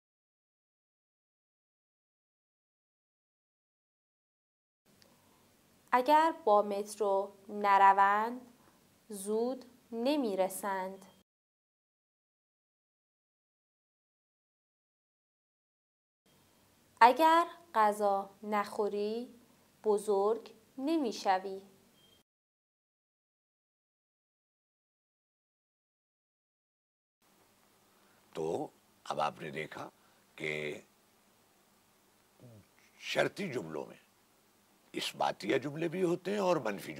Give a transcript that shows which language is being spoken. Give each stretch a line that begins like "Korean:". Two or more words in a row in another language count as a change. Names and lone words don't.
Persian: اگر با مترو نروند زود نمی رسند. اگر غذا نخوری بزرگ نمی شوی.
Urdu: تو اب آپ نے دیکھا کہ شرطی جملوں میں اثباتیہ جملے بھی ہوتے ہیں اور منفی